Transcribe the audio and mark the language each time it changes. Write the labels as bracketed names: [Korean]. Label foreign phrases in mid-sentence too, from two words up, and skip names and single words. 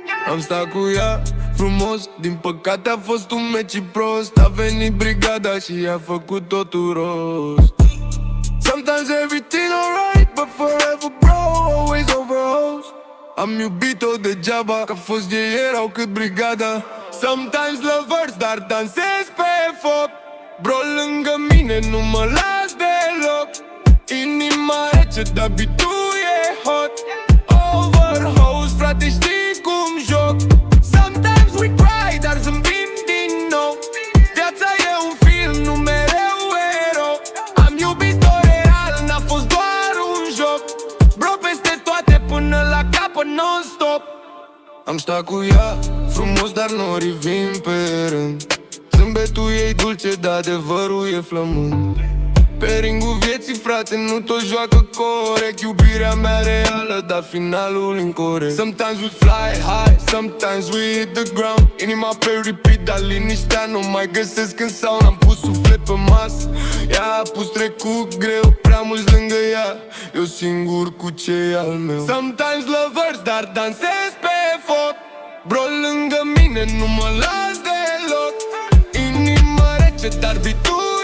[Romanian] Am stat cu ea frumos, din păcate a fost un meci prost. A venit brigada și a făcut totul rost. [English] Sometimes everything alright, but forever bro, always overhost. [Romanian] Am iubit-o degeaba, că fost ei erau cât brigada. [English] Sometimes lovers, [Romanian] dar dansez pe foc. Bro, lângă mine nu mă las deloc. Inima rece, dar bitul e hot. Overhost, frate, știi cum joc. [English] Sometimes we cry, [Romanian] dar zâmbim din nou. Viața e un film, nu mereu erou. Am iubit-o real, n-a fost doar un joc. Bro, peste toate până la capăt non-stop. Am stat cu ea frumos, dar nu rivim pe rând. Zâmbetul ei dulce, dar adevărul e flământ. Pe ringul vieții, frate, nu tot joacă corect. Iubirea mea reală, dar finalul incorect. [English] Sometimes we fly high, sometimes we hit the ground. [Romanian] Inima pe repeat, dar liniștea nu mai găsesc în sound. Am pus suflet pe masă, ea a pus trecut greu. Prea mulți lângă ea, eu singur cu ce e al meu. [English] Sometimes lovers, [Romanian] dar dansez pe foc. Bro, lângă mine nu mă las deloc. Inima rece, dar bitul